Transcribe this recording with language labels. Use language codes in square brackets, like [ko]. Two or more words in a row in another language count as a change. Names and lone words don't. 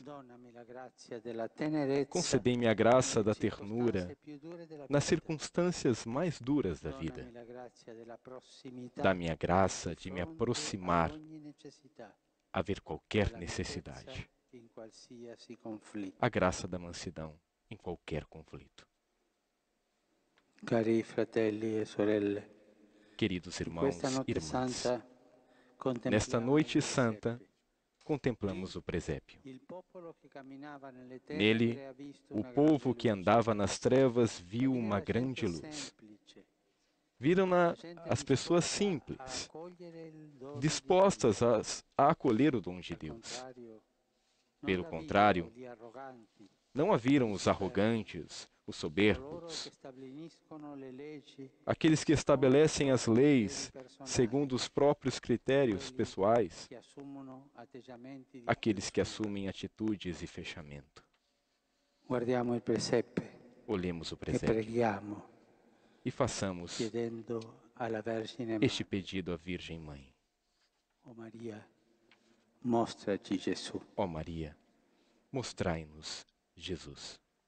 [pt] Concedei-me a graça da ternura nas circunstâncias mais duras da vida. Dá-me a graça de me aproximar a ver qualquer necessidade. A graça da mansidão em qualquer conflito. [it] Cari fratelli e sorelle, [pt] queridos irmãos e irmãs, nesta noite santa, contemplamos o presépio. Nele, o povo que andava nas trevas viu uma grande luz. Viram-na as pessoas simples, dispostas a acolher o dom de Deus. Pelo contrário, Não a viram os arrogantes, os soberbos, aqueles que estabelecem as leis segundo os próprios critérios pessoais, aqueles que assumem atitudes e fechamento. [it] Guardiamo il presepe [pt] Olhemos o e presépio [it] preghiamo [pt] e façamos [it] chiedendo alla Vergine [pt] este [it] Madre: [pt] pedido à Virgem Mãe. [it] "O Maria, mostraci Gesù". [pt] Ó Maria, mostrai-nos Jesus.